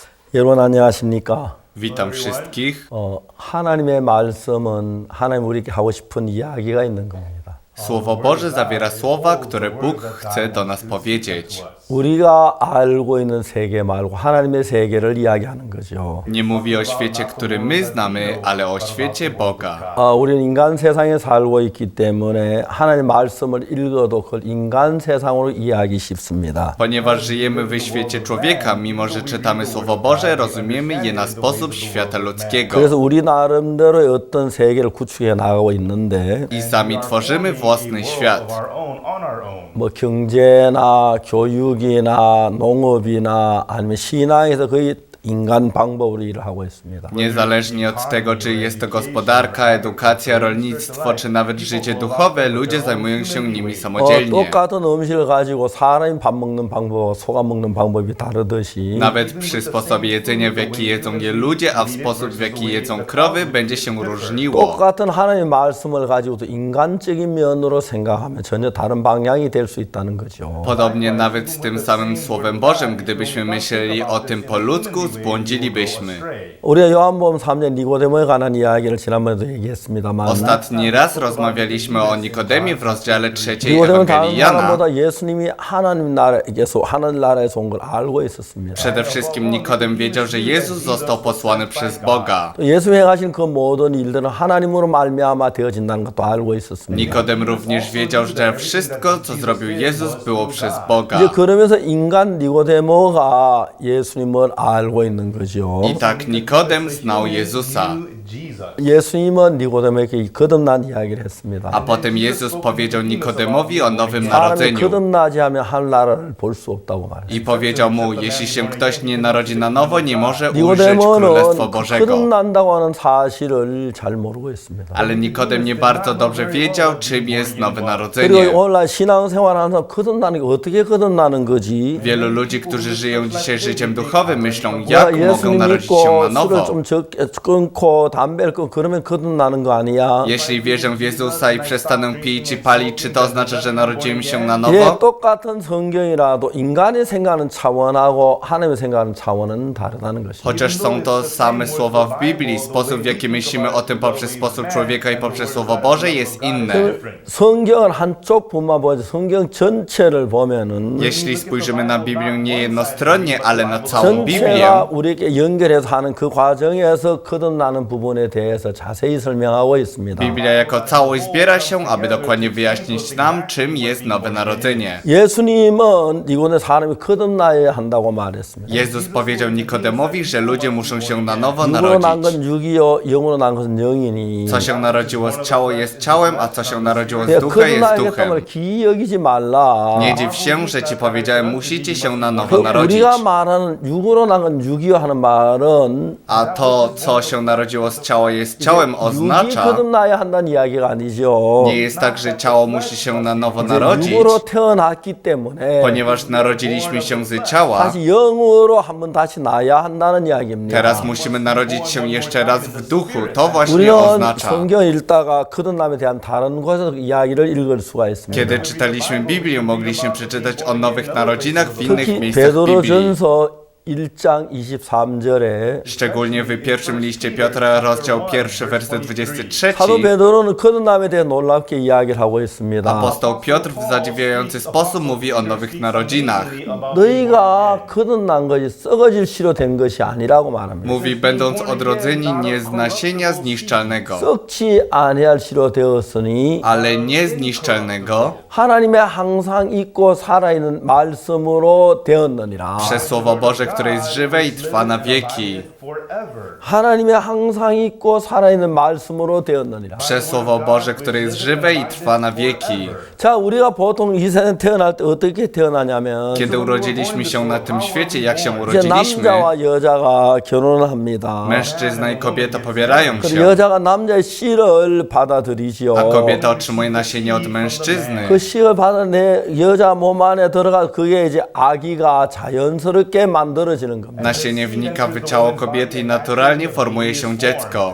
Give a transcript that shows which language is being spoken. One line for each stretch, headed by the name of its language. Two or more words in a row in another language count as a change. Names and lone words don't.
Korean: 여러분 안녕하십니까?
Polish: Witam wszystkich.
Korean: 하나님의 말씀은 하나님 우리에게 하고 싶은 이야기가 있는 겁니다.
Polish: Słowo Boże zawiera słowa, które Bóg chce do nas powiedzieć.
Korean: 우리가 알고 있는 세계 말고 하나님의 세계를 이야기하는 거죠.
Polish: Nie mówi o świecie, który my znamy, ale o świecie Boga.
Korean: 우리는 인간 세상에 살고 있기 때문에 하나님 말씀을 읽어도 그걸 인간 세상으로 이해하기 쉽습니다.
Polish: Ponieważ żyjemy w świecie człowieka, mimo że czytamy Słowo Boże, rozumiemy je na sposób świata ludzkiego.
Korean: 그래서 우리 나름대로의 어떤 세계를 구축해 나가고 있는데
Polish: I sami tworzymy własny świat.
Korean: 뭐 경제나 교육이나 농업이나 아니면 신앙에서 거의 인간 방법으로 일을 하고 있습니다.
Polish: Niezależnie od tego, czy jest to gospodarka, edukacja, rolnictwo, czy nawet życie duchowe, ludzie zajmują się nimi samodzielnie.
Korean: 똑같은 음식을 가지고 사람이 밥 먹는 방법과 소가 먹는 방법이 다르듯이
Polish: Nawet przy sposobie jedzenia, w jaki jedzą je ludzie, a w sposób, w jaki jedzą krowy, będzie się różniło.
Korean: 똑같은 하나님의 말씀을 가지고도 인간적인 면으로 생각하면 전혀 다른 방향이 될 수 있다는 거죠.
Polish: Podobnie nawet z tym samym Słowem Bożym, gdybyśmy myśleli o tym po ludzku, zbłądzilibyśmy.
Korean: 우리가 요한복음 3장 니고데모에 관한 이야기를 지난번에도 얘기했습니다만
Polish: Ostatni raz rozmawialiśmy o Nikodemie w rozdziale 3
Korean: 니고데모는 다른
Polish: Ewangelii Jana.
Korean: 사람보다 예수님이 하나님 나라에서 온 걸 알고 있었습니다.
Polish: Przede wszystkim Nikodem wiedział, że Jezus został posłany przez Boga.
Korean: 예수 행하신 그 모든 일들은 하나님으로 말미암아 되어진다는 것도 알고 있었습니다.
Polish: Nikodem również wiedział, że wszystko, co zrobił Jezus, było przez Boga.
Korean: 이제 그러면서 인간 니고데모가 예수님을 알고 있는 거죠.
Polish: I tak Nikodem znał Jezusa.
Korean: 예수님은 니고데모에게 거듭난 이야기를 했습니다.
Polish: A potem Jezus powiedział Nikodemowi o nowym
Korean: 사람이
Polish: narodzeniu.
Korean: 거듭나지 하면 하늘나라를 볼 수 없다고 말했어요.
Polish: I powiedział mu, jeśli się ktoś nie narodzi na nowo, nie może ujrzeć Królestwa
Korean: 니고데모는
Polish: Bożego.
Korean: 거듭난다고 하는 사실을 잘 모르고 있습니다.
Polish: Ale Nikodem nie bardzo dobrze wiedział, czym jest nowe
Korean: 그리고
Polish: narodzenie.
Korean: 오늘날 신앙생활하는 사람 거듭나는 게 어떻게 거듭나는 거지?
Polish: Wielu ludzi, którzy żyją dzisiaj życiem duchowym, myślą,
Korean: 내가
Polish: jak mogą
Korean: 예수님
Polish: narodzić się
Korean: 믿고
Polish: na
Korean: 술을
Polish: nowo.
Korean: 좀 적게 끊고 담배를 끊고 그러면 거듭나는 거 아니야?
Polish: Jeśli wierzę w Jezusa i przestanę pić czy palić, czy to oznacza, że narodziłem się na
Korean: 예,
Polish: nowo?
Korean: 똑같은 성경이라도 인간이 생각하는 차원하고 하나님이 생각하는 차원은 다르다는 것입니다.
Polish: Chociaż są to same słowa w Biblii, sposób w jaki myślimy o tym poprzez sposób człowieka i poprzez Słowo Boże jest inny.
Korean: 성경은 한쪽 부분만 보지 성경 전체를 보면은
Polish: Jeśli spojrzymy na Biblię nie jednostronnie, ale na całą Biblię,
Korean: 전체가 우리에게 연결해서 하는 그 과정에서 거듭나는 부분에 대해서 자세히 설명하고 있습니다.
Polish: Biblia jako całość zbiera się, aby dokładnie wyjaśnić nam, czym jest nowe narodzenie.
Korean: 예수님은 이곳에 사람이 거듭나야 한다고 말했습니다.
Polish: Jezus powiedział Nikodemowi, że ludzie muszą się na nowo
Korean: 육으로 난
Polish: narodzić.
Korean: 건 육이요, 영으로 난 것은 영이니.
Polish: Co się narodziło z ciała jest ciałem, a co się narodziło z
Korean: 그러니까
Polish: ducha jest
Korean: 거듭나야겠다는 걸
Polish: duchem.
Korean: 기이 여기지 말라.
Polish: Nie dziw się, że ci powiedziałem, musicie się na nowo narodzić.
Korean: 우리가 말하는 육으로 난 건 육이요 하는 말은
Polish: A to, co się narodziło z ciała jest ciałem,
Korean: 육이
Polish: oznacza,
Korean: 거듭나야 한다는 이야기가 아니죠.
Polish: nie jest tak, że ciało musi się na nowo
Korean: 이제
Polish: narodzić,
Korean: 육으로 태어났기 때문에
Polish: ponieważ narodziliśmy się z ciała. 다시 영으로 한번 다시 나야 한다는 이야기입니다. Teraz musimy narodzić się jeszcze raz w duchu. To właśnie
Korean: 우리는
Polish: oznacza.
Korean: 성경 읽다가 거듭남에 대한 다른 곳에서 이야기를 읽을 수가 있습니다.
Polish: Kiedy czytaliśmy Biblię, mogliśmy przeczytać o nowych narodzinach w innych
Korean: 특히
Polish: miejscach Biblii.
Korean: 베드로전서 1장 23절에
Polish: Szczególnie w pierwszym liście Piotra, rozdział 1, werset 23.
Korean: 사도 베드로는 거듭남에 대해 놀랍게 이야기를 하고 있습니다.
Polish: Apostoł Piotr w zadziwiający sposób mówi o nowych narodzinach.
Korean: 너희가 거듭난 것이 썩어질 씨로 된 것이 아니라고 말합니다.
Polish: Mówi, będąc odrodzeni nie z nasienia zniszczalnego,
Korean: 썩지 아니할 씨로 되었으니
Polish: ale niezniszczalnego,
Korean: 하나님의 항상 있고 살아있는 말씀으로 되었느니라.
Polish: przez Słowo Boże, które jest żywe i trwa na wieki.
Korean: 하나님의 항상 있고 살아있는 말씀으로 되었느니라.
Polish: Przez Słowo Boże, które jest żywe i trwa na wieki.
Korean: 자, 우리가 보통 이 세상에 태어날 때 어떻게 태어나냐면
Polish: Kiedy urodziliśmy się na tym świecie, jak się
Korean: 이제
Polish: urodziliśmy,
Korean: 남자와 여자가 결혼을 합니다.
Polish: mężczyzna i kobieta pobierają
Korean: 그리고
Polish: się,
Korean: 여자가 남자의 씨를 받아들이지요.
Polish: a kobieta otrzymuje nasienie od mężczyzny.
Korean: 그 씨를 받아내 여자 몸 안에 들어가 그게 이제 아기가 자연스럽게 만들어 만들어지는 겁니다.
Polish: Nasienie wnika w ciało kobiety i naturalnie formuje się dziecko.